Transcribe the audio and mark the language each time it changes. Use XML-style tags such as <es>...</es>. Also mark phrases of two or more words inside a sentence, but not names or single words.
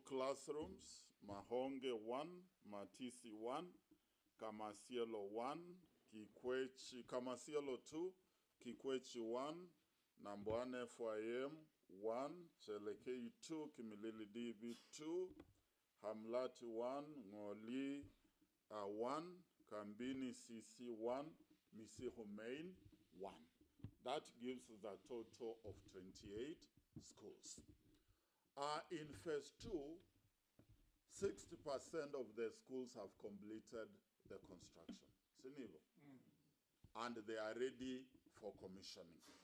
<en>classrooms, Mahonge 1, Matisi 1, Kamasielo 1, Kamasielo 2, Kikwechi 1, Namboane FYM 1, Chelekei 2, Kimilili DB 2, Hamlati 1, Ngoli 1, Kambini CC 1, Misiho Main 1. That gives the total of 28 schools. In phase 2, 60% of the schools have completed the construction. Sinibo. And they are ready for commissioning.</en>